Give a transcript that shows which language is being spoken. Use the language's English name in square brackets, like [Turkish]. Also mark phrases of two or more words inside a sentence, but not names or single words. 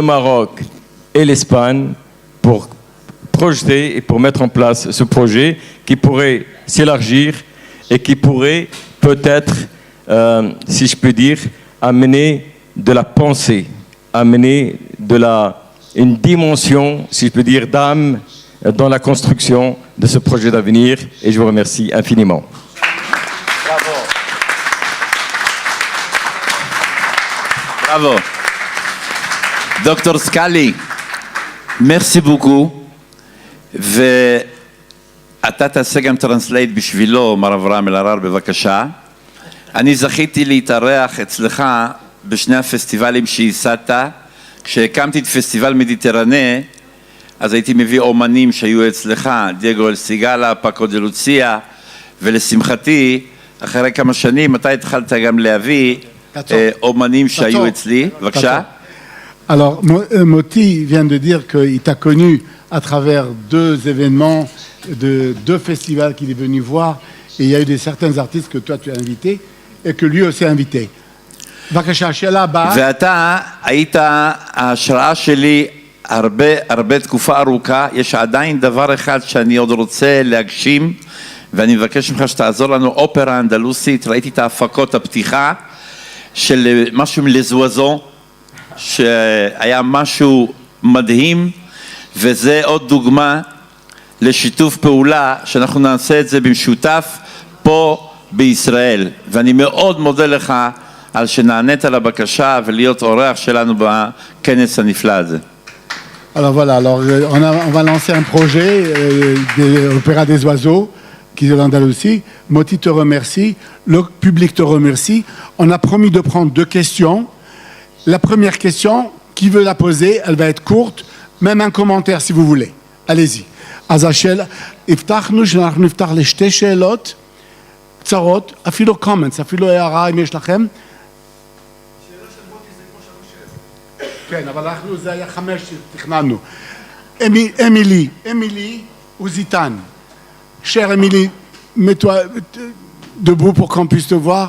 [French] Maroc et l'Espagne, pour projeter et pour mettre en place ce projet qui pourrait s'élargir et qui pourrait peut-être, si je peux dire, amener de la pensée, amener une dimension, si je peux dire, d'âme dans la construction de ce projet d'avenir. Et je vous remercie infiniment. Bravo. Bravo. Dr. Scali, merci beaucoup. [Hebrew] אתה תעשה גם טרנסלייט בשבילו, מר אברהם אלהרר, בבקשה. אני זכיתי להתארח אצלך בשני הפסטיבלים שייסדת. כשהקמתי את פסטיבל מדיטרנה, אז הייתי מביא אומנים שהיו אצלך, דייגו אלסיגלה, פאקו דה לוציה, ולשמחתי, אחרי כמה שנים, אתה התחלת גם להביא אומנים שהיו אצלי. בבקשה. [French] Alors, Moti vient de dire qu'il t'a connu à travers deux événements, deux festivals qu'il est venu voir, et il y a eu certains artistes que toi tu as invités et que lui aussi a invités. [Hebrew] בבקשה, השאלה הבאה. ואתה היית ההשראה שלי הרבה תקופה ארוכה. יש עדיין דבר אחד שאני עוד רוצה להגשים, ואני מבקש ממך שתעזור לנו, אופרה אנדלוסית. ראיתי את ההפקות הפתיחה של משהו מלזווזו, שהיה משהו מדהים, וזה עוד דוגמה לשיתוף פעולה שאנחנו נעשה את זה במשותף פה בישראל. ואני מאוד מודה לך על שנענית לבקשה ולהיות אורח שלנו בכנס הנפלא הזה. [French] Alors voilà, on va lancer un projet de l'Opéra des Oiseaux qui est l'Andalousie. Moti te remercie, le public te remercie. On a promis de prendre 2 questions. La première question, qui veut la poser, elle va être courte, même un commentaire si vous voulez. Allez-y. [Hebrew] אז הבטחנו שאנחנו נפתח לשתי שאלות קצרות, אפילו comments, אפילו הערה אם יש לכם. כן, אבל אנחנו, זה היה 5 שתכננו. אמילי וזיתן. [French] Chère Émilie, mets-toi debout pour qu'on puisse te voir.